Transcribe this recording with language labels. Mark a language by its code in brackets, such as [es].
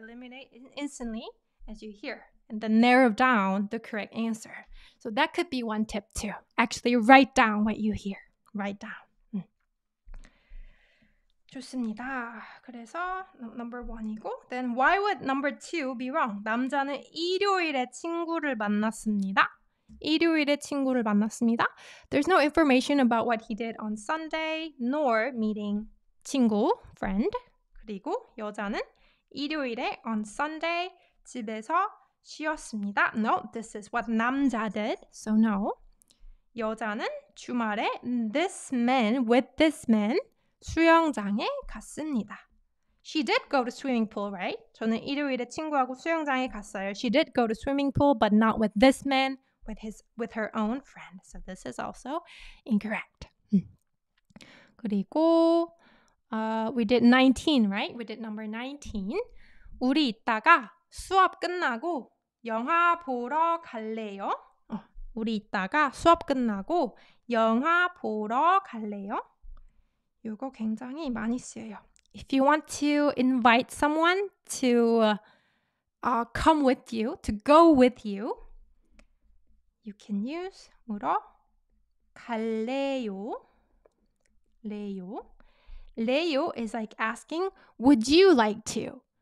[en] Eliminate instantly as you hear. And then narrow down the correct answer. So that could be one tip too. Actually write down what you hear. Write down. [ko] 좋습니다. 그래서 [en] number 1이고 then why would number 2 be wrong? [ko] 남자는 일요일에 친구를 만났습니다. 일요일에 친구를 만났습니다. [en] There's no information about what he did on Sunday nor meeting 친구, friend. [ko] 그리고 여자는 일요일에 [en] on Sunday [ko] 집에서 쉬었습니다. [en] No, this is what 남자 did. So no. [ko] 여자는 주말에 [en] with this man [ko] 수영장에 갔습니다. [en] She did go to swimming pool, right? [ko] 저는 일요일에 친구하고 수영장에 갔어요. [en] She did go to swimming pool, but not with this man, with her own friend. So this is also incorrect. [ko] 그리고 [en] we did 19, right? We did number 19. [ko] 우리 이따가 수업 끝나고 영화 보러 갈래요? 우리 이따가 수업 끝나고 영화 보러 갈래요? 이거 굉장히 많이 쓰여요. [en] If you want to invite someone to come with you, to go with you, you can use [ko] 물어 갈래요. [en] 레요 is like asking, would you like to?